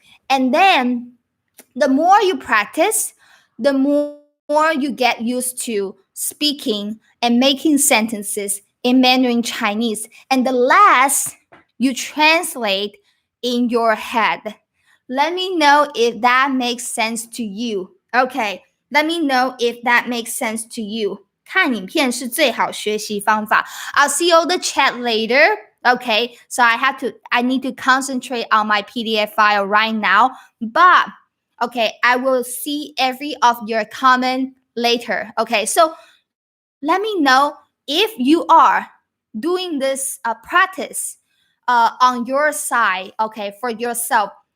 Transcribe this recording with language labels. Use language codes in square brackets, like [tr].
[en] And then the more you practice, the more you get used to speaking and making sentences in Mandarin Chinese, and the less you translate in your head. Let me know if that makes sense to you. Okay, let me know if that makes sense to you. [zh] 看影片是最好学习方法. [en] I'll see you in the chat later. Okay, so I need to concentrate on my PDF file right now. But okay, I will see every of your comment later. Okay, so let me know if you are doing this practice on your side, okay, for yourself.